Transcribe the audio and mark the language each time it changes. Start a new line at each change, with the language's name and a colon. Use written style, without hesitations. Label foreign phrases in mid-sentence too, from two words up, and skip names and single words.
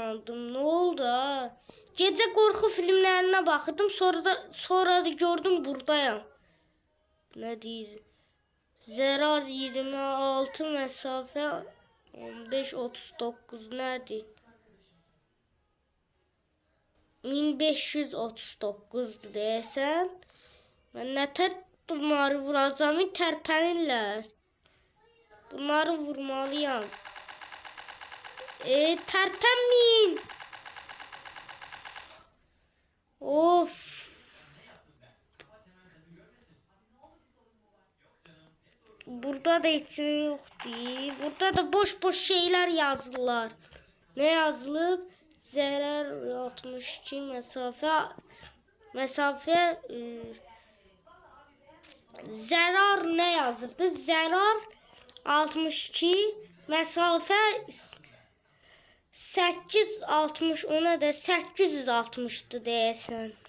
Turkish: Ne oldu ha? Gece korku filmlerine bakırdım. Sonra da gördüm buradayım. Ne diyeceğim? Zarar 26 mesafe 1539 nedir?
Azerbaijani: 1539 deyəsən. Mən nətər bunları vuracağım, tərpənirlər. Bunları vurmalıyam. Tərpənməyin. Of. Burada da heç nə yoxdur.
Turkish: Burada da boş şeyler yazdılar.
Azerbaijani: Ne yazılıb?
Turkish: Zərər 62 mesafe zarar ne yazırdı? Zarar 62 mesafe 860, ona da 860'tı deyəsən.